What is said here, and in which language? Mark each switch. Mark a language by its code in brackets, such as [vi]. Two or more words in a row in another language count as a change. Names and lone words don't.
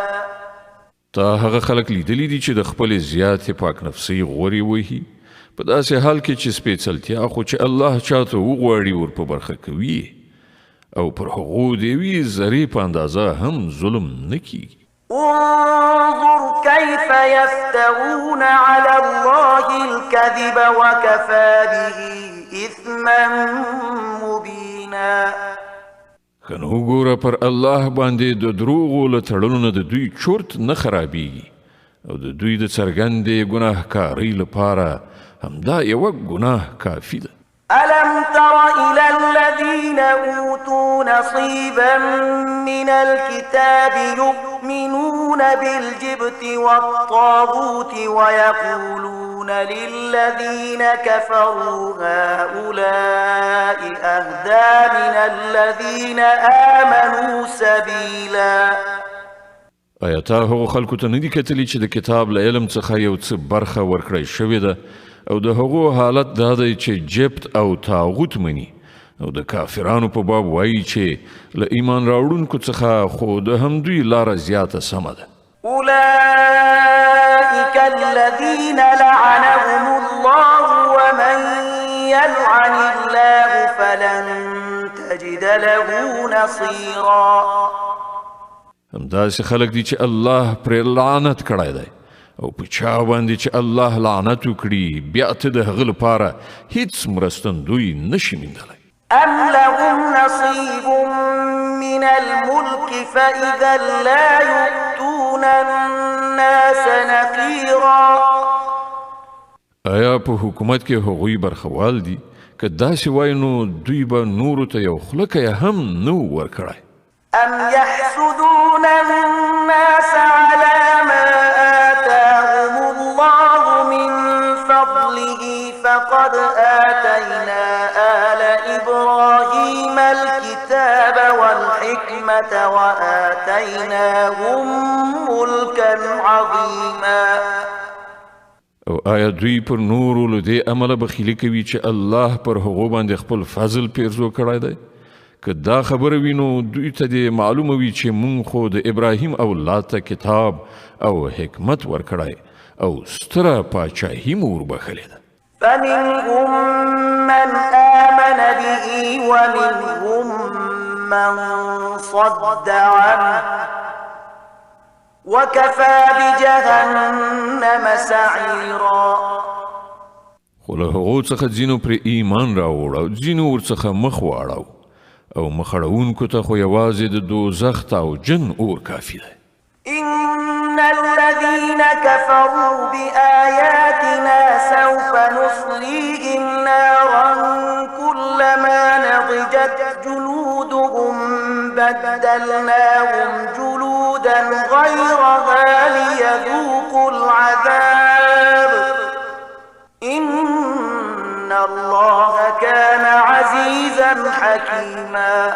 [ps] تا هغه خلک لیدلی دي چې د خپل زیاتې پاک نفسي غوري وهي په داسې حال کې چې سپېڅلتیا خو چې الله چاته وغواړي ور په برخه کوي او پر هغو د یوې ذرې په اندازه هم ظلم نه کیږي. [ar] انظر كيف يفترون على الله الكذب وكفى به إثما مبينا. [ps] کنو ګوره پر الله باندې د دروغو له تړلو نه د دوی چورت نه خرابېږي او د دوی د څرګندې ګناهکارۍ لپاره همدا یوه ګناه کافي ده. [ar] ألم تر إلى الذين أوتوا نصيبا من الكتاب يؤمنون بالجبت والطاغوت ويقولون للذين كفروا هؤلاء أهدى من الذين آمنوا سبيلا. [ps] آیا تا هغو خلکو ته نه دي کتلي چې د کتاب له علم څخه یو څه برخه ورکړی شوې ده او د هغو حالت دا دی چې جبت او تاغوت مني او د کافرانو په باب وایي چې له ایمان راوړونکو څخه خو د همدوی لاره زیاته سمه ده. [ar] أولئك الذين لعنهم الله ومن يلعن الله فلن تجد له نصيرا. [ps] همداسې خلک دي چې الله پرې لعنت کړی دی او په چا باندې چې الله لعنت وکړي بیا ته د هغه لپاره هیڅ مرستندوی نشي موندلی. [ar] أم لهم نصيب من الملك فإذا لا يؤتون الناس نقيرا. [ps] آیا په حکومت کې هغوی برخوال دي که داسې وای نو دوی به نورو ته یو خلکی هم نه ورکړی. [ar] أم يحسدون الناس على ما آتاهم الله من فضله فقد آتينا آل إبراهيم الكتاب والحكمة وآتيناهم ملكا عظيما. [ps] او آیا دوی پر نورو له دې عمله بخیلي کوي چې الله پر هغو باندې خپل فضل پیرزو کړی دی؟ که دا خبره وي نو دوی ته دې معلومه وي چې مونږ خو د ابراهیم اولاد ته کتاب او حکمت ورکړی او ستره پاچاهي مو وربخلې ده. [ar] فمنهم من آمن به ومنهم من صد عنه وكفى بجهنم سعيرا. [ps] خو له هغو څخه ځینو پرې ایمان راوړ او ځینو ورڅخه مخ واړو او مخړونکو ته خو یوازې د دوزخ او جن اور کافي ده. [ar] إن الذين كفروا بآياتنا سوف نصليهم نارا كلما نضجت جلودهم بدلناهم جلودا غيرها ليذوقوا العذاب إن الله كان عزيزا حكيما.